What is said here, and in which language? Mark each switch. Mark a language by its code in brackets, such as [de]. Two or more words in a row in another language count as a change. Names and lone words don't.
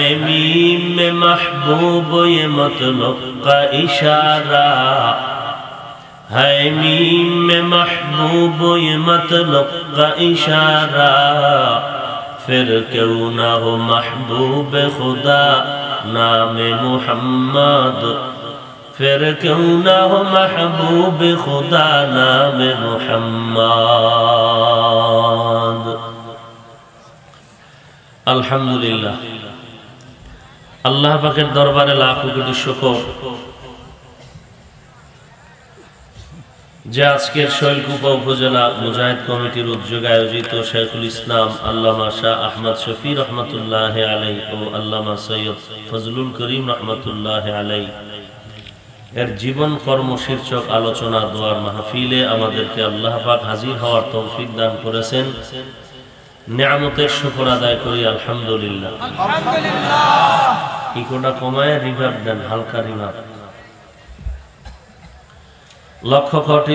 [ur] میم میں محبوب یہ مطلب کا اشارہ ہے میم میں محبوب یہ مطلب کا اشارہ پھر کیوں نہ ہو محبوب خدا نام محمد پھر کیوں نہ ہو محبوب خدا نام محمد الحمدللہ [bn] আল্লাহ পাকের দরবারে লাখ কোটি শুকর যে আজকের শৈলকুপা উপজেলা মুজাহিদ কমিটির উদ্যোগে আয়োজিত শেখুল ইসলাম আল্লামা শাহ আহমদ শফি রহমতুল্লাহ আলাইহি ও আল্লামা সৈয়দ ফজলুল করিম রহমতুল্লাহ আলাইহি এর জীবন কর্ম শীর্ষক আলোচনা দোয়ার মাহফিলে আমাদেরকে আল্লাহ পাক হাজির হওয়ার তৌফিক দান করেছেন নিয়ামতের শুকর আদায় করি আলহামদুলিল্লাহ আলহামদুলিল্লাহ ইকোটা কমায় রিভাব দেন হালকা রিভাব লক্ষ কোটি